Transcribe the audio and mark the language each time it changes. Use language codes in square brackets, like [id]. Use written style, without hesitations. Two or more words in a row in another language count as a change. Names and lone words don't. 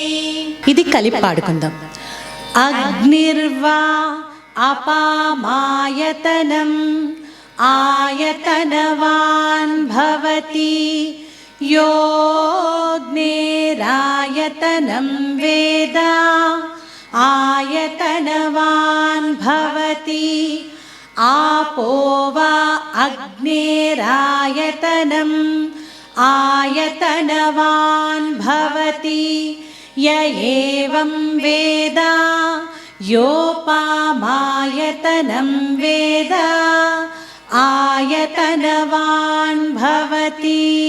[te] ఇది కలిపి పాడుకుందాం. [sa] అగ్నిర్వా అపామాయతనం ఆయతనవాన్ భవతి యోగ్నేరాయతనం వేద आपो वा अग्नेरायतनम् आयतनवान् भवति य एवं वेद योपामायतनं वेद आयतनवान् भवति।